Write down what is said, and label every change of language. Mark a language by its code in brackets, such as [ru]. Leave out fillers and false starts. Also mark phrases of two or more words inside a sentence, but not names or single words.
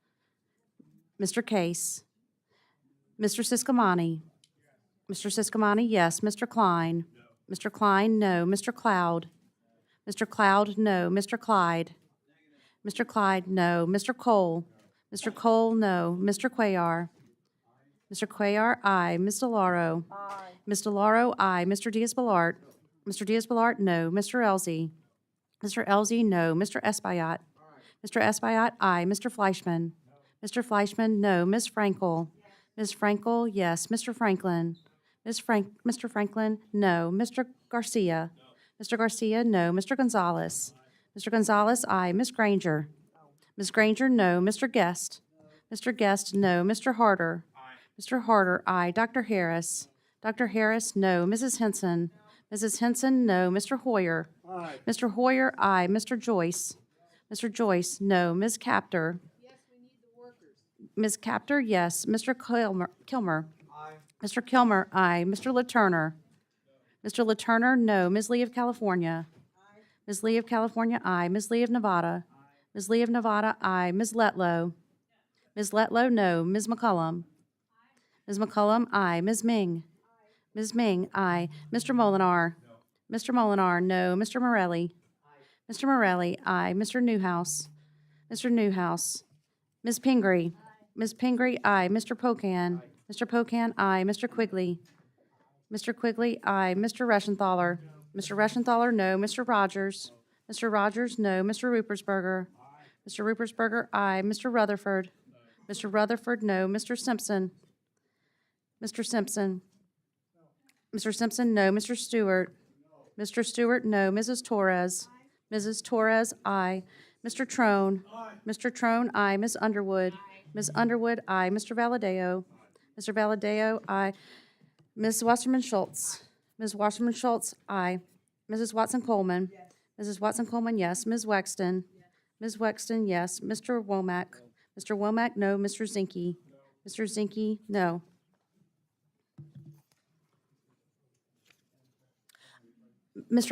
[en] Mr. Case. Mr. Siscomani. Mr. Siscomani, yes. Mr. Klein. Mr. Klein, no. Mr. Cloud. Mr. Cloud, no. Mr. Clyde. Mr. Clyde, no. Mr. Cole. Mr. Cole, no. Mr. Cuellar. Mr. Cuellar, aye. Ms. DeLauro. Ms. DeLauro, aye. Mr. Diaz-Balart. Mr. Diaz-Balart, no. Mr. Elzey. Mr. Elzey, no. Mr. Espaillat. Mr. Espaillat, aye. Mr. Fleischman. Mr. Fleischman, no. Ms. Frankel. Ms. Frankel, yes. Mr. Franklin. Mr. Franklin, no. Mr. Garcia. Mr. Garcia, no. Mr. Gonzalez. Mr. Gonzalez, aye. Ms. Granger. Ms. Granger, no. Mr. Guest. Mr. Guest, no. Mr. Harder. Mr. Harder, aye. Dr. Harris. Dr. Harris, no. Mrs. Henson. Mrs. Henson, no. Mr. Hoyer. Mr. Hoyer, aye. Mr. Joyce. Mr. Joyce, no. Ms. Captor. Ms. Captor, yes. Mr. Kilmer. Mr. Kilmer, aye. Mr. Laturner. Mr. Laturner, no. Ms. Lee of California. Ms. Lee of California, aye. Ms. Lee of Nevada. Ms. Lee of Nevada, aye. Ms. Letlow. Ms. Letlow, no. Ms. McCullum. Ms. McCullum, aye. Ms. Ming. Ms. Ming, aye. Mr. Molinar. Mr. Molinar, no. Mr. Morelli. Mr. Morelli, aye. Mr. Newhouse. Mr. Newhouse. Ms. Pingree. Ms. Pingree, aye. Mr. Pocan. Mr. Pocan, aye. Mr. Quigley. Mr. Quigley, aye. Mr. Reschenthaler. Mr. Reschenthaler, no. Mr. Rogers. Mr. Rogers, no. Mr. Rupersberger. Mr. Rupersberger, aye. Mr. Rutherford. Mr. Rutherford, no. Mr. Simpson. Mr. Simpson. Mr. Simpson, no. Mr. Stewart. Mr. Stewart, no. Mrs. Torres. Mrs. Torres, aye. Mr. Trone. Mr. Trone, aye. Ms. Underwood. Ms. Underwood, aye. Mr. Valadeo. Mr. Valadeo, aye. Ms. Wasserman Schultz. Ms. Wasserman Schultz, aye. Mrs. Watson Coleman. Mrs. Watson Coleman, yes. Ms. Wexton. Ms. Wexton, yes. Mr. Womack. Mr. Womack, no. Mr. Zinke. Mr. Zinke, no. Mr.